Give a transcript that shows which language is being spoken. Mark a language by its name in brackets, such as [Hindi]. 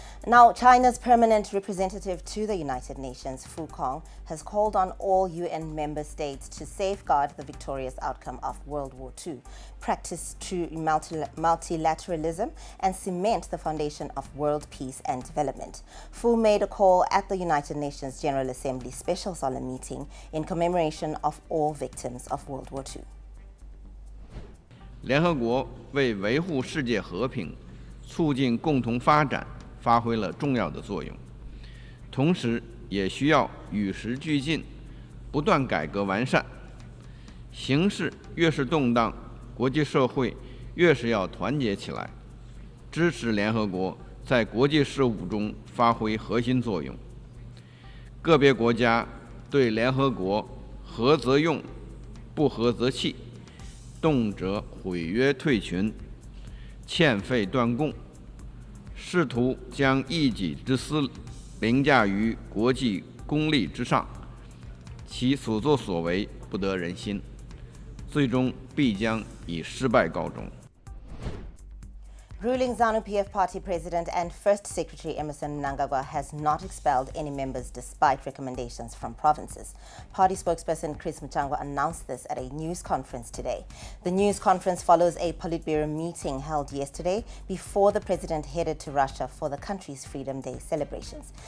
[English] Now, China's permanent representative to the United Nations, Fu Kong, has called on all UN member states to safeguard the victorious outcome of World War II, practice true multilateralism, and cement the foundation of world peace and development. Fu made a call at the United Nations General Assembly special solemn meeting in commemoration of all victims of World War II. [Chinese] 联合国为维护世界和平、促进共同发展发挥了重要的作用，同时也需要与时俱进，不断改革完善。形势越是动荡，国际社会越是要团结起来，支持联合国在国际事务中发挥核心作用。个别国家对联合国合则用，不合则弃，动辄毁约退群，欠费断供，试图将一己之私凌驾于国际公利之上，其所作所为不得人心，最终必将以失败告终。 [English] Ruling ZANU-PF party president and First Secretary Emmerson Mnangagwa has not expelled any members despite recommendations from provinces. Party spokesperson Chris Muchangwa announced this at a news conference today. The news conference follows a Politburo meeting held yesterday before the president headed to Russia for the country's Freedom Day celebrations.